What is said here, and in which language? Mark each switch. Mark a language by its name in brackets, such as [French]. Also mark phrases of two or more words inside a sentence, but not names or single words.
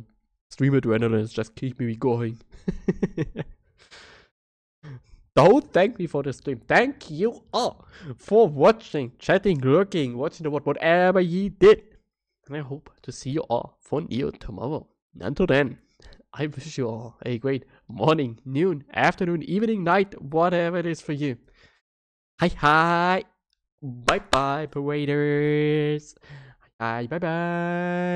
[English] Stream adrenaline is just keeping me going. Don't thank me for the stream. Thank you all for watching, chatting, lurking, watching the whatever ye did. And I hope to see you all for Neo tomorrow. Until then, I wish you all a great morning, noon, afternoon, evening, night, whatever it is for you. Hi, hi. Bye, bye, paraders. Hi, bye, bye.